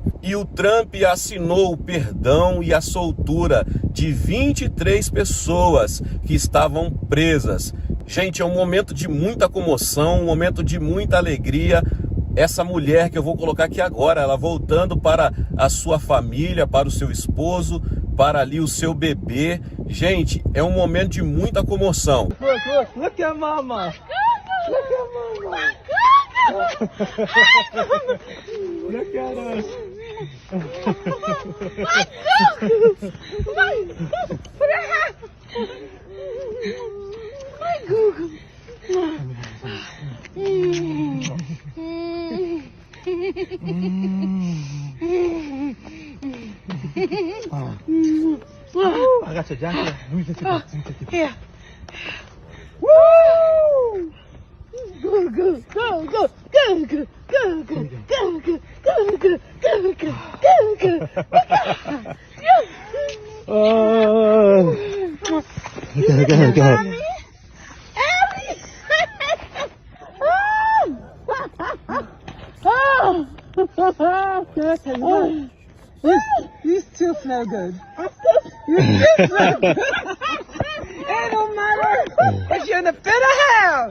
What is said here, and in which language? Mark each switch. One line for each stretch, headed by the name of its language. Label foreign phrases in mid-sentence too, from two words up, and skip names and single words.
Portuguese: E o Trump assinou o perdão e a soltura de 23 pessoas que estavam presas. Gente, é um momento de muita comoção, um momento de muita alegria. Essa mulher que eu vou colocar aqui agora, ela voltando para a sua família, para o seu esposo, para ali o seu bebê. Gente, é um momento de muita comoção.
English: Look at mama. Look at mama. Look at us. My Google. I got your jacket. Let me take it. Here. Woo! Go, go, go, go, go, go, go, go, go, go, go, go, go, go, go, go. Go ahead. You still smell good. You still smell good. It don't matter if you're in the pit of hell.